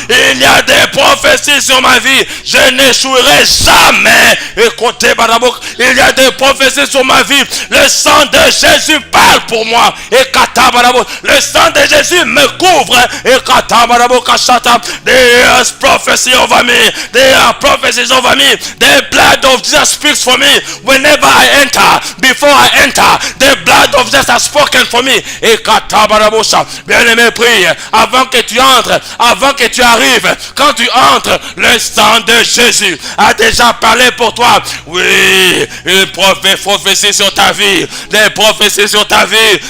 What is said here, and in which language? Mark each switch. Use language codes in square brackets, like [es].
[fr] Il y a des prophéties sur ma vie. Je n'échouerai jamais. Écoutez, Barabok, il y a des prophéties sur ma vie. Le sang de Jésus parle pour moi. Et Katabarabok, le sang de Jésus me couvre. Et Katabarabok Kashata, [en] there is prophecy over me. There are prophecies over me. The blood of Jesus speaks for me. Whenever I enter, before I enter, the blood of Jesus has spoken for me. Et Katabarabosha, [fr] bien-aimé, prie avant que tu entres, avant que tu arrives. Quand tu entres, le sang de Jésus a déjà parlé pour toi. Oui, une prophétie sur ta vie, des prophéties sur ta vie.